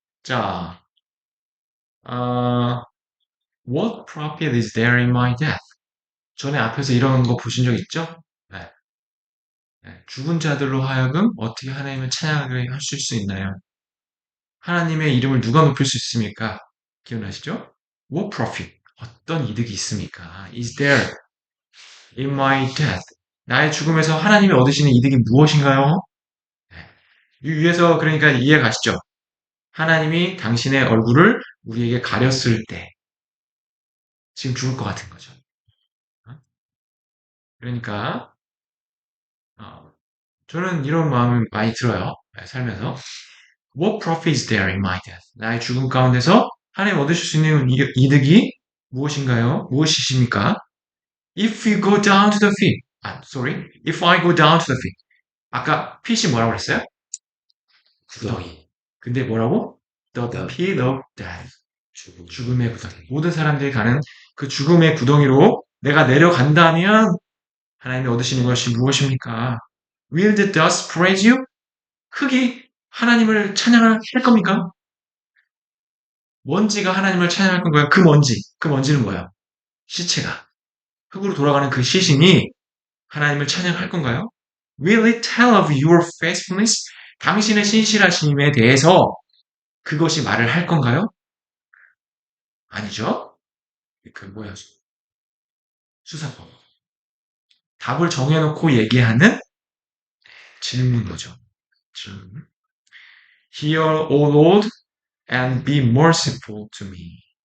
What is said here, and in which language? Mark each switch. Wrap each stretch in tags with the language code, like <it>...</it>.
<ko>자,</ko> <en>what profit is there in my death?</en> <ko>전에 앞에서 이런 거 보신 적 있죠? 네. 네. 죽은 자들로 하여금 어떻게 하나님을 찬양하게 하실 수 있나요? 하나님의 이름을 누가 높일 수 있습니까? 기억나시죠?</ko> <en>What profit?</en> <ko>어떤 이득이 있습니까?</ko> <en>Is there in my death?</en> <ko>나의 죽음에서 하나님이 얻으시는 이득이 무엇인가요? 네. 이 위에서 그러니까 이해 가시죠? 하나님이 당신의 얼굴을 우리에게 가렸을 때 지금 죽을 것 같은 거죠. 어? 그러니까 저는 이런 마음이 많이 들어요. 살면서</ko> <en>What profit is there in my death?</en> <ko>나의 죽음 가운데서 하나님 얻으실 수 있는 이득이 무엇인가요? 무엇이십니까?</ko> <en>If you go down to the pit. Sorry. If I go down to the pit.</en> <ko>아까 pit이 뭐라고 그랬어요? 구덩이. 근데 뭐라고?</ko> <en>The pit of death.</en> <ko>죽음의 구덩이. 모든 사람들이 가는 그 죽음의 구덩이로 내가 내려간다면 하나님이 얻으시는 것이 무엇입니까?</ko> <en>Will the dust praise you?</en> <ko>흙이 하나님을 찬양할 겁니까? 먼지가 하나님을 찬양할 건가요? 그 먼지는 뭐예요? 시체가. 흙으로 돌아가는 그 시신이 하나님을 찬양할 건가요?</ko> <en>Will it tell of your faithfulness?</en> <ko>당신의 신실하심에 대해서 그것이 말을 할 건가요? 아니죠. 그 뭐야? 수사법. 답을 정해놓고 얘기하는 질문이죠. 질문.</ko> <en>Hear, O Lord, and be merciful to me.</en>